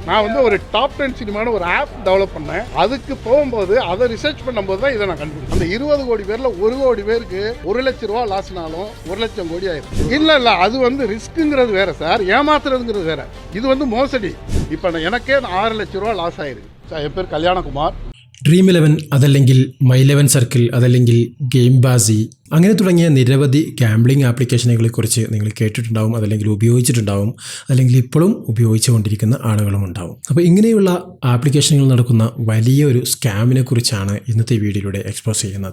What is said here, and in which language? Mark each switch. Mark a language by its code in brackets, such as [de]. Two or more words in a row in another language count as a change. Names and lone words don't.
[ta] நான் வந்து ஒரு டாப் 10 சினிமான்னு ஒரு [en] app develop [ta] பண்ணேன். அதுக்கு போகும்போது அதை ரிசர்ச் பண்ணும்போது தான் இதை நான் கண்டுபிடிச்சேன். அந்த 20 கோடி பேர்ல 1 கோடி பேருக்கு 1 லட்சம் ரூபா லாஸ்னாலும் 1 லட்சம் கோடி ஆயிரும். இல்ல அது வந்து ரிஸ்க்குங்கிறது வேற சார், ஏமாத்துறதுங்கிறது வேற. இது வந்து மோசடி. இப்போ எனக்கே 6 லட்சம் ரூபா லாஸ் ஆயிருக்கு. [ml] என் പേര് കല്യാണകുമാർ. ഡ്രീം11 അതല്ലെങ്കിൽ മൈ11 സർക്കിൾ അതല്ലെങ്കിൽ ഗെയിം ബാസി അങ്ങനെ തുടങ്ങിയ നിരവധി ഗാംബ്ലിംഗ് ആപ്ലിക്കേഷനുകളെക്കുറിച്ച് നിങ്ങൾ കേട്ടിട്ടുണ്ടാവും, അതല്ലെങ്കിൽ ഉപയോഗിച്ചിട്ടുണ്ടാവും, അല്ലെങ്കിൽ ഇപ്പോഴും ഉപയോഗിച്ചുകൊണ്ടിരിക്കുന്ന ആളുകളും ഉണ്ടാവും. അപ്പോൾ ഇങ്ങനെയുള്ള ആപ്ലിക്കേഷനുകൾ നടക്കുന്ന വലിയൊരു സ്കാമിനെ കുറിച്ചാണ് ഇന്നത്തെ വീഡിയോയിലൂടെ എക്സ്പോസ് ചെയ്യുന്നത്.